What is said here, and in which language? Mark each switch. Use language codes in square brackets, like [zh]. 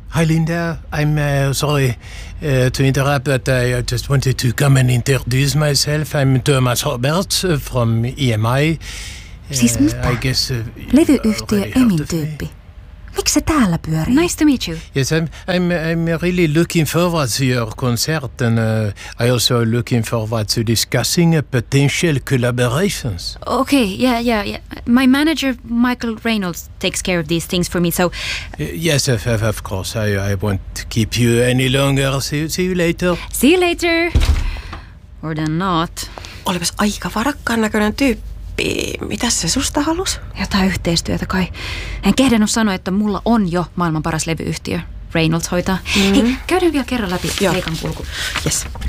[en] Hi Linda, I'm sorry to interrupt, but I just wanted to come and introduce myself. I'm Thomas Roberts from EMI. [fi] Siis mitä? [en] I guess, [fi] levyyhtiö Emin tyyppi. Miksi se täällä pyörii? [en] Nice to meet you. Yes, I'm really looking forward to your concert and I also looking forward to discussing a potential collaborations. Okay, yeah. My manager, Michael Reynolds, takes care of these things for me, so... Yes, of course. I won't keep you any longer. See you later. See you later. Or then not. [fi] Olipas aika varakkaan näköinen tyyppi. Mitäs se susta halusi? Jotain yhteistyötä kai. En kehdannut sanoa, että mulla on jo maailman paras levyyhtiö. Reynolds hoitaa. Mm-hmm. Hei, käydään vielä kerran läpi keikan kulku. [en] Yes.